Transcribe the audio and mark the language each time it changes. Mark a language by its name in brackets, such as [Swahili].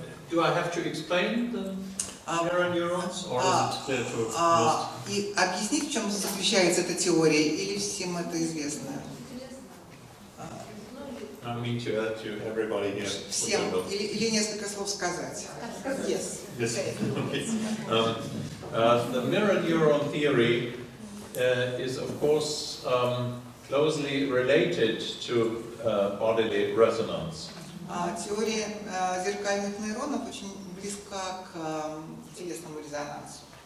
[English] Do I have to explain the mirror neurons, or is it clear to most? [Russian] И объяснить, в чем заключается эта теория, или всем это известно? [English] I mean to everybody here. [Russian] Всем, или несколько слов сказать? [English] Yes. Yes. Okay. The mirror neuron theory is, of course, closely related to bodily resonance. [Russian] Теория зеркальных нейронов очень близка к телесному резонансу.